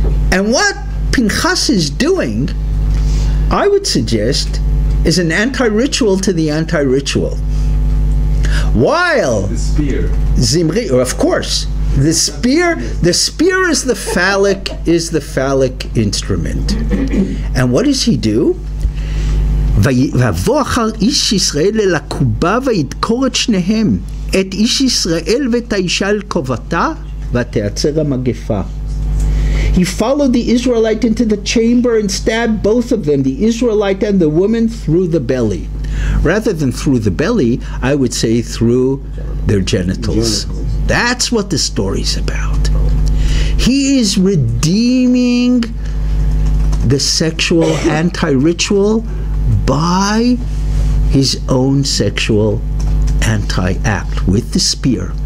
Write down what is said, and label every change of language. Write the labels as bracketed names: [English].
[English] And what Pinchas is doing, I would suggest, is an anti-ritual to the anti-ritual. While the spear, Zimri, of course, the spear is the phallic instrument. And what does he do? [Hebrew] ויבוא אחר איש ישראל אל הקובה וידקור את שניהם, את איש ישראל ואת האישה אל קובתה ותעצר המגפה. [English] He followed the Israelite into the chamber and stabbed both of them, the Israelite and the woman, through the belly. Rather than through the belly, I would say through their genitals. That's what the story's about. He is redeeming the sexual anti-ritual by his own sexual anti-act with the spear.